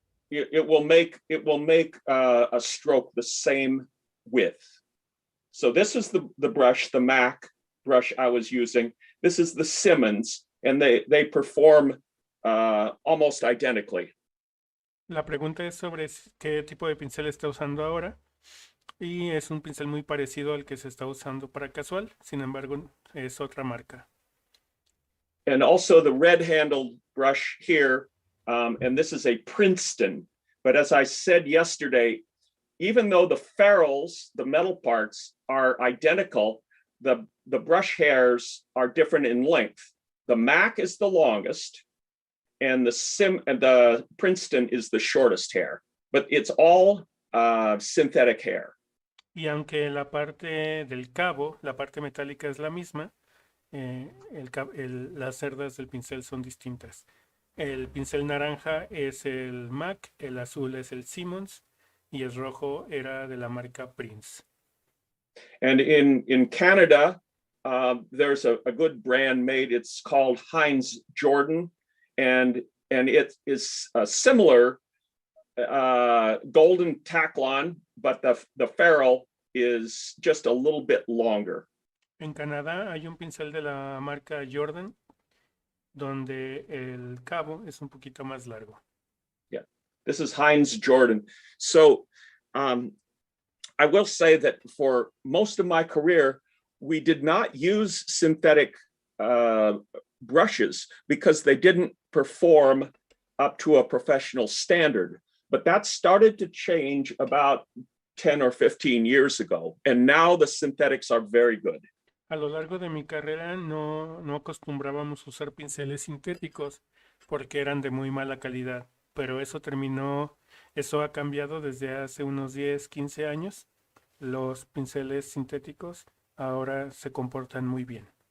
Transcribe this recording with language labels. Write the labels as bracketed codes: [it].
[en] It will make a stroke the same width. So this is the brush, the MAC brush I was using. This is the Simmons, and they perform almost identically. [es] La pregunta es sobre qué tipo de pincel está usando ahora. Y es un pincel muy parecido al que se está usando para casual. Sin embargo, es otra marca. [en] And also the red-handled brush here, and this is a Princeton. But as I said yesterday, even though the ferrules, the metal parts, are identical, the brush hairs are different in length. The MAC is the longest, and the Princeton is the shortest hair, but it's all synthetic hair. [es] Y aunque la parte del cabo, la parte metálica es la misma, las cerdas del pincel son distintas. El pincel naranja es el MAC, el azul es el Simmons y el rojo era de la marca Prince. [en] And in Canada, there's a good brand made. It's called Heinz Jordan, and it is a similar golden Taklon, but the ferrule is just a little bit longer. [es] En Canadá hay un pincel de la marca Jordan donde el cabo es un poquito más largo. [en] Yeah, this is Heinz Jordan. So I will say that for most of my career, we did not use synthetic brushes because they didn't perform up to a professional standard. But that started to change about 10 or 15 years ago. And now the synthetics are very good. [es] A lo largo de mi carrera no acostumbrábamos usar pinceles sintéticos porque eran de muy mala calidad, pero eso ha cambiado desde hace unos 10, 15 años. Los pinceles sintéticos ahora se comportan muy bien.